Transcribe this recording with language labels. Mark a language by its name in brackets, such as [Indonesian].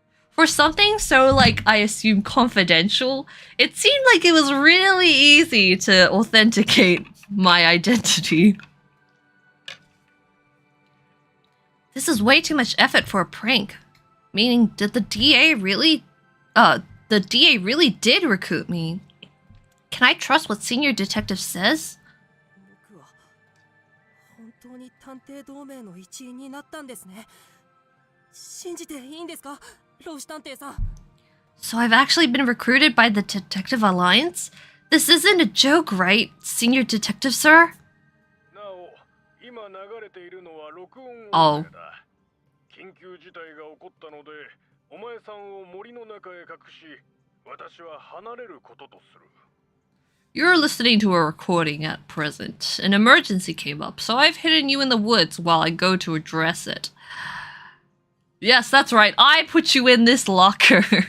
[English] For something so, like, I assume confidential, it seemed like it was really easy to authenticate my identity. This is way too much effort for a prank. Meaning, did the DA really... the DA really did recruit me. Can I trust what senior detective says? [Japanese] 僕は本当に探偵同盟の一員になったんですね。信じていいんですか、老子探偵さん。 [English] So I've actually been recruited by the Detective Alliance? This isn't a joke, right, senior detective sir? [Japanese] なお、今流れているのは録音音 [English] Oh. [Japanese] 声だ。緊急事態が起こったので、お前さんを森の中へ隠し、私は離れることとする。 [English] You're listening to a recording at present. An emergency came up, so I've hidden you in the woods while I go to address it. Yes, that's right. I put you in this locker.